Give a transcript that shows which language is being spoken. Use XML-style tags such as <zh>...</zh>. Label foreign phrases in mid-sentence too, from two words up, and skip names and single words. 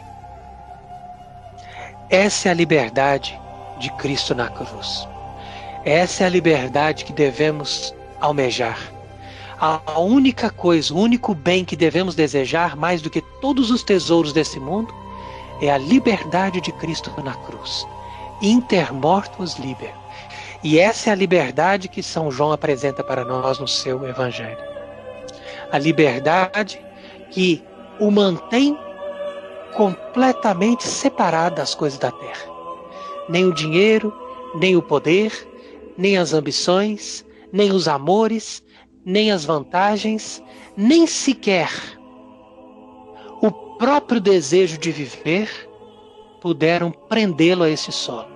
<pt>Essa é a liberdade de Cristo na cruz. Essa é a liberdade que devemos almejar. A única coisa, o único bem que devemos desejar mais do que todos os tesouros desse mundo é a liberdade de Cristo na cruz.</pt> <la>Inter mortuos liber.</la> <pt>E essa é a liberdade que São João apresenta para nós no seu Evangelho. A liberdade que o mantém completamente separado das coisas da terra. Nem o dinheiro, nem o poder, nem as ambições, nem os amores, nem as vantagens, nem sequer o próprio desejo de viver puderam prendê-lo a esse solo.</pt>